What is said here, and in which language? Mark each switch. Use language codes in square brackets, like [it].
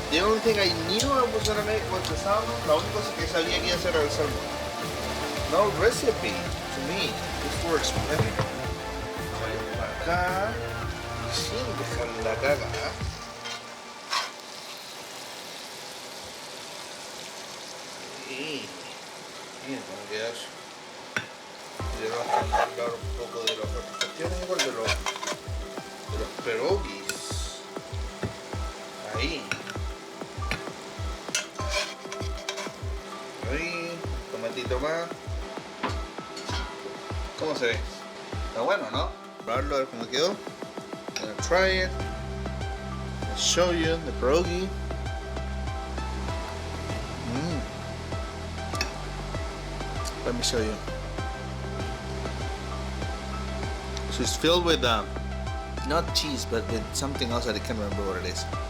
[en] The only thing I knew I was gonna make was the salmon. [es] La única cosa que sabía que iba a hacer era el salmón. [en] No recipe to me. This works better. [es] Para acá. Sin dejar la caga. Y miren cómo queda eso. Y le vamos a hablar un poco de las cuestiones igual de los pierogies. Ahí. Ahí. Tomatito más. ¿Cómo se ve? Está bueno, ¿no? Probarlo a ver cómo quedó. [en] I'm gonna try it. I'll show you the pierogi. Let me show you. So it's filled with not cheese, but with something else that I can't remember what it is.